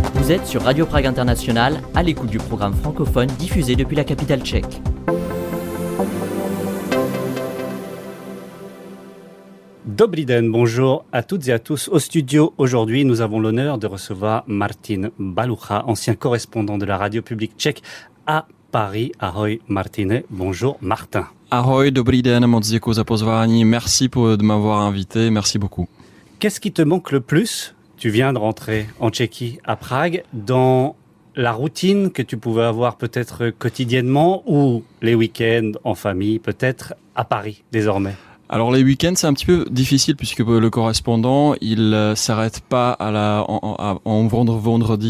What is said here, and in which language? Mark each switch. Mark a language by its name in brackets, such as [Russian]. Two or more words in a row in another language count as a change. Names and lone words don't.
[French] Vous êtes sur Radio Prague International, à l'écoute du programme francophone diffusé depuis la capitale tchèque. [Czech] Dobrý den, [French] bonjour à toutes et à tous. Au studio, aujourd'hui, nous avons l'honneur de recevoir Martin Balucha, ancien correspondant de la radio publique tchèque à Paris. [Czech] Ahoj Martine, bonjour Martin. Ahoj, dobrý den, moc děkuji za pozvání, [French] merci de m'avoir invité, merci beaucoup. Qu'est-ce qui te manque le plus? Tu viens de rentrer en Tchéquie, à Prague, dans la routine que tu pouvais avoir peut-être quotidiennement ou les week-ends en famille, peut-être à Paris désormais? Alors les week-ends c'est un petit peu difficile puisque le correspondant il s'arrête pas en vendredi.